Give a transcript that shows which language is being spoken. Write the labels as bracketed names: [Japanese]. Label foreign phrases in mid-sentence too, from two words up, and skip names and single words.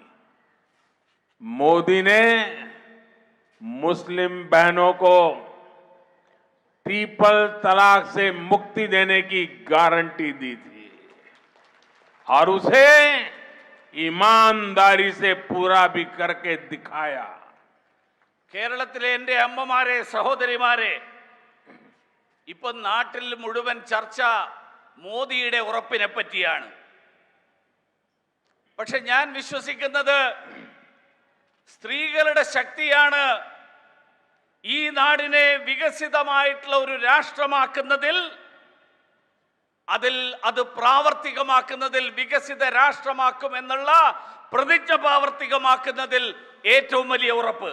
[Hindi] मोदी ने मुस्लिम बहनों को ट्रिपल तलाक से मुक्ति देने की गारंटी दी थी और उसे ईमानदारी से पूरा भी करके दिखाया। [Malayalam] കേരളത്തിലെ എൻ്റെ അമ്മമാരെ, സഹോദരിമാരെ, ഇപ്പൊ നാട്ടിൽ മുഴുവൻ ചർച്ച മോദിയുടെ ഉറപ്പിനെ പറ്റിയാണ്. പക്ഷെ ഞാൻ വിശ്വസിക്കുന്നത്, സ്ത്രീകളുടെ ശക്തിയാണ് ഈ നാടിനെ വികസിതമായിട്ടുള്ള ഒരു രാഷ്ട്രമാക്കുന്നതിൽ, അത് പ്രാവർത്തികമാക്കുന്നതിൽ, വികസിത രാഷ്ട്രമാക്കും എന്നുള്ള പ്രതിജ്ഞ പ്രാവർത്തികമാക്കുന്നതിൽ ഏറ്റവും വലിയ ഉറപ്പ്.